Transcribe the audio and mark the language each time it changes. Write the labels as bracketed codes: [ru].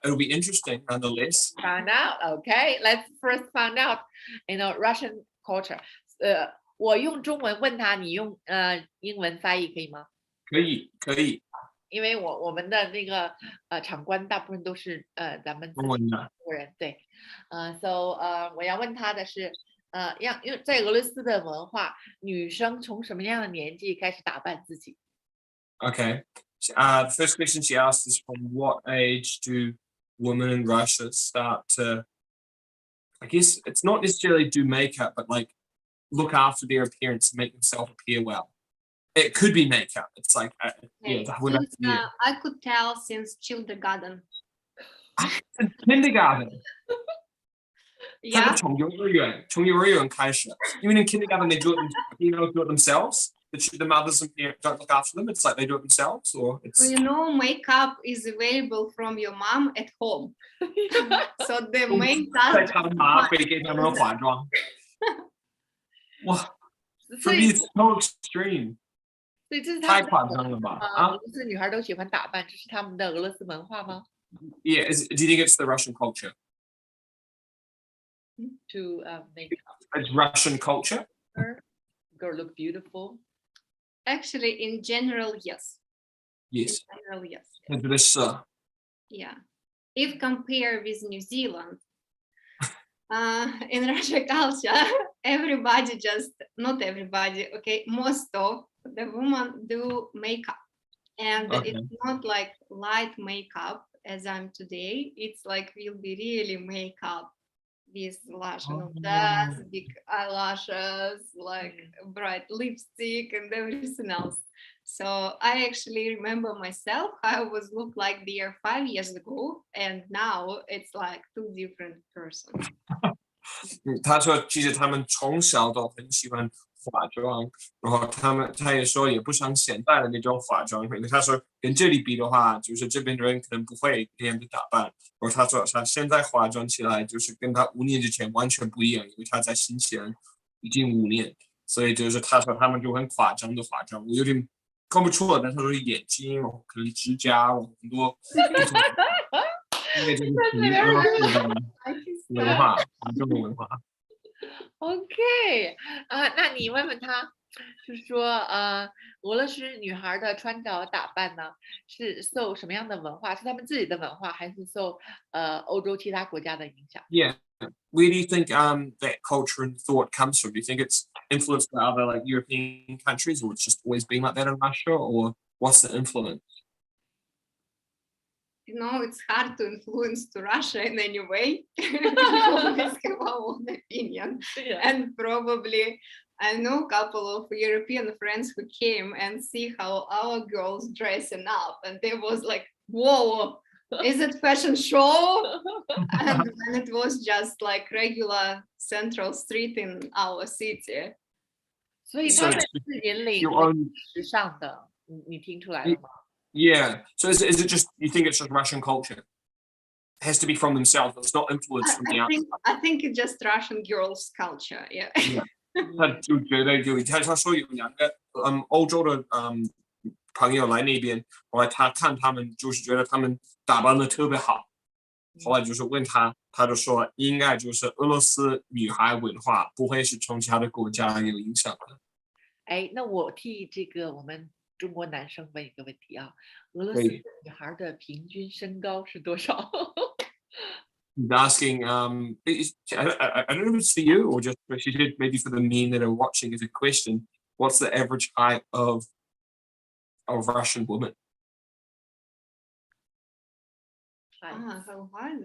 [en] It'll be interesting nonetheless. Find out. Okay, let's first find out. You know, Russian culture. [zh] 我用中文问他，你用英文翻译可以吗？可以。因为我们的那个场官大部分都是咱们中国人，对，so 我要问他的是因为在俄罗斯的文化，女生从什么样的年纪开始打扮自己 [en] Okay. The first question she asked is from what age do women in Russia start to, I guess it's not necessarily do makeup, but like look after their appearance and make themselves appear well. It could be makeup. It's like, I could tell since kindergarten. Kindergarten. Yeah. [zh] 从幼儿园开始，因为 [en] in kindergarten they do it themselves. The mothers and parents don't look after them. It's like they do it themselves, or it's. So, you know, makeup is available from your mom at home. So the main task. [zh] 在他们妈会给他们化妆。 [en] 哇 ，For me it's so extreme. [zh] 所以这是太夸张了吧？俄罗斯女孩都喜欢打扮，这是他们的俄罗斯文化吗 [en] Yeah, do you think it's the Russian culture? To make It's Russian culture. Girl look beautiful. Actually, in general, yes. Yes. In general, yes. [zh] 我觉得是。 [en] Yeah. If compare with New Zealand, in Russian culture, everybody not everybody, okay, most of the women do makeup. And it's not like light makeup as I'm today. It's like will be really makeup with lash dust, big eyelashes, like bright lipstick and everything else. So I actually remember myself, I was look like there 5 years ago, and now it's like 2 different persons. [zh] 他说，其实他们从小都很喜欢化妆，然后他也说也不像现在的那种化妆，因为他说跟这里比的话，就是这边的人可能不会那样的打扮。然后他说他现在化妆起来就是跟他5年之前完全不一样，因为他在新西兰已经5年，所以就是他说他们就很夸张的化妆，我有点看不出来，但他说眼睛，然后可能指甲，然后很多。因为这个文化，中国文化。 OK，那你问问他，就是说，俄罗斯女孩的穿着打扮呢，是受什么样的文化？是他们自己的文化，还是受欧洲其他国家的影响 [en] Yeah, where do you think that culture and thought comes from? Do you think it's influenced by other like European countries, or it's just always been like that in Russia, or what's the influence? You know, it's hard to influence to Russia in any way. We always have our own opinion. Yeah. And probably I know a couple of European friends who came and see how our girls dressing up, and they was like, whoa, is it fashion show? And when it was just like regular central street in our city. [zh] 所以他们是引领时尚的，你听出来了吗？ [en] Yeah. So is it just you think it's just Russian culture? It has to be from themselves. It's not influenced from the outside. I think it's just Russian girls' culture. Yeah. [zh] 他就觉得他说有2个欧洲的朋友来那边，后来他看他们就是觉得他们打扮的特别好，后来就是问他，他就说应该就是俄罗斯女孩文化不会是从其他的国家有影响的。哎，那我替这个我们中国男生问一个问题啊，俄罗斯女孩的平均身高是多少 [en] ？He's asking, I don't know if it's for you or just maybe for the men that are watching as a question. What's the average height of Russian women? How high?